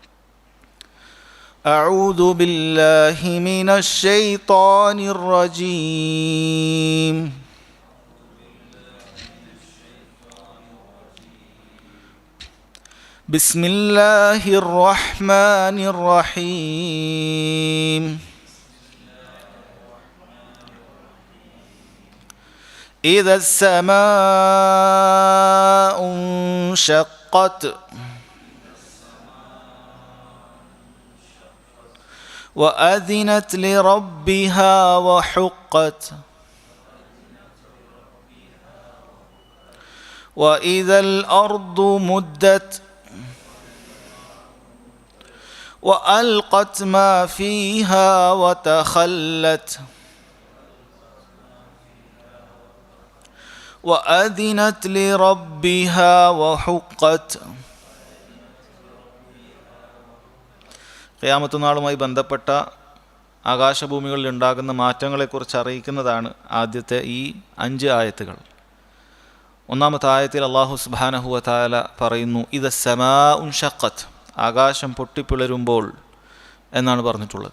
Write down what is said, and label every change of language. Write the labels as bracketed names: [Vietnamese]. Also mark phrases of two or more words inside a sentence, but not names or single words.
[Arabic] أعوذ بالله من الشيطان الرجيم. بسم الله الرحمن الرحيم. إذا السماء انشقت وأذنت لربها وحقت وإذا الأرض مدت وألقت ما فيها وتخلت وأذنت لربها وحقت. [Malayalam] ഖിയാമത്ത് നാളുമായി ബന്ധപ്പെട്ട ആകാശഭൂമികളിൽ ഉണ്ടാകുന്ന മാറ്റങ്ങളെക്കുറിച്ച് അറിയിക്കുന്നതാണ് ആദ്യത്തെ ഈ 5 ആയത്തുകൾ. ഒന്നാമത്തെ ആയത്തിൽ അല്ലാഹു [Arabic] سبحانه وتعالى [Malayalam] പറയുന്നു [Arabic] إذا السماء انشقت, [Malayalam] ആകാശം പൊട്ടിപ്പിളരുമ്പോൾ എന്നാണ് പറഞ്ഞിട്ടുള്ളത്.